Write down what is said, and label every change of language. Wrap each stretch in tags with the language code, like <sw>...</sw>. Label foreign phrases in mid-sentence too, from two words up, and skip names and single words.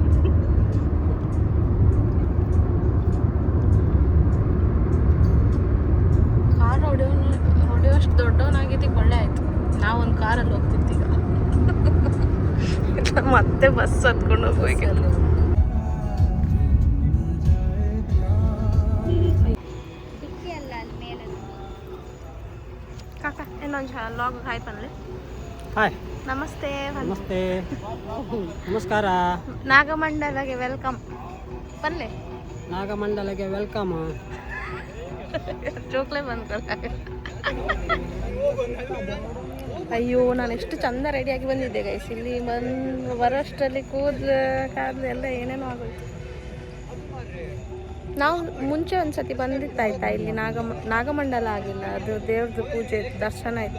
<kn>ಕಾರ್ ಹೊಡೆಯೋಷ್ಟು ದೊಡ್ಡವನಾಗಿದ್ದಕ್ಕೆ ಒಳ್ಳೆ ಆಯಿತು. ನಾವೊಂದು ಕಾರಲ್ಲಿ ಹೋಗ್ತಿದ್ದೀಗ, ಮತ್ತೆ ಬಸ್ ಹತ್ಕೊಂಡು ಹೋಗ್ಬೇಕಲ್ಲ.</kn> <tcy>ಕಾಕ ಇನ್ನೊಂದು ಲಾಗ್ ಹಾಯ್ ಪನ್ಲೆ. ಹಾಯ್,</tcy> <kn>ನಮಸ್ತೆ. ನಮಸ್ತೆ, ನಮಸ್ಕಾರ.</kn> <tcy>ನಾಗಮಂಡಲಗೆ ವೆಲ್ಕಮ್ ಪನ್ಲೆ. ನಾಗಮಂಡಲಗೆ ವೆಲ್ಕಮ್. ಜೋಕ್ಲೆ ಬಂದ್ಕೊಳ.</tcy> <kn>ಅಯ್ಯೋ, ನಾನು ಎಷ್ಟು ಚಂದ ರೆಡಿಯಾಗಿ ಬಂದಿದ್ದೆ ಗೈಸ್. ಇಲ್ಲಿ ಬರೋಷ್ಟರಲ್ಲಿ ಕೂದಲು ಎಲ್ಲ ಏನೇನೋ ಆಗೋಯ್ತು. ನಾವು ಮುಂಚೆ ಒಂದ್ಸತಿ ಬಂದಿತ್ತಾಯ್ತಾ, ಇಲ್ಲಿ ನಾಗಮಂಡಲ ಆಗಿಲ್ಲ, ಅದು ದೇವ್ರದ್ದು ಪೂಜೆ ದರ್ಶನ ಇತ್ತು.</kn>